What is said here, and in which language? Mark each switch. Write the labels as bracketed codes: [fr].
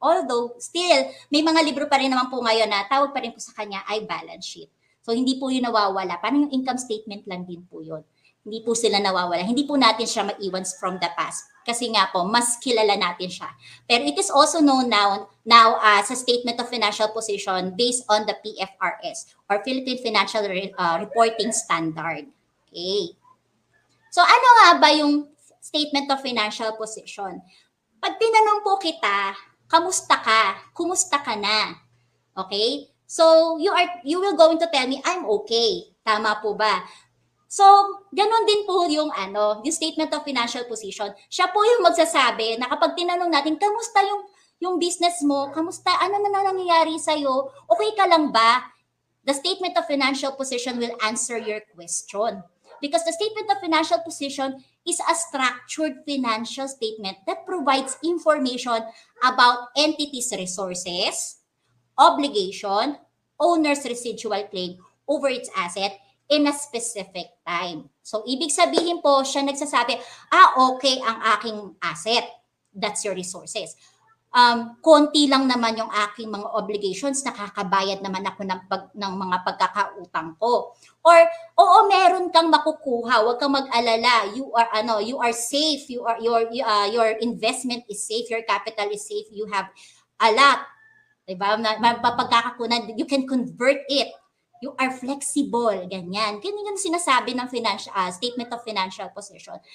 [en] Although, still, [tl] may mga libro pa rin naman po ngayon na tawag pa rin po sa kanya ay balance sheet. So, hindi po yun nawawala. Parang yung income statement lang din po yun. Hindi po sila nawawala. Hindi po natin siya maiwan [en] from the past. [tl] Kasi nga po, mas kilala natin siya. [en] Pero it is also known now as a statement of financial position based on the PFRS or Philippine Financial Reporting Standard. Okay. So ano nga ba yung statement of financial position? [tl] Pag tinanong po kita, kamusta ka? Kumusta ka na? Okay? [en] So you will going to tell me, I'm okay. [tl] Tama po ba? So, ganun din po yung yung statement of financial position. Siya po yung magsasabi na kapag tinanong natin, kamusta yung business mo? Kamusta? Ano na nangyayari sa'yo? Okay ka lang ba? [en] The statement of financial position will answer your question. Because the statement of financial position is a structured financial statement that provides information about entities' resources, obligation, owner's residual claim over its asset, in a specific time. [tl] So, ibig sabihin po, siya nagsasabi, okay ang aking asset. [en] That's your resources. [tl] Konti lang naman yung aking mga obligations, nakakabayad naman ako ng mga pagkakautang ko. Or, oo, meron kang makukuha, huwag kang mag-alala. [en] You are safe. Your investment is safe. Your capital is safe. You have a lot. [tl] Diba? Pagkakakunan, [en] you can convert it. You are flexible, [tl] ganyan. Ganyan yung sinasabi ng [en] statement of financial position.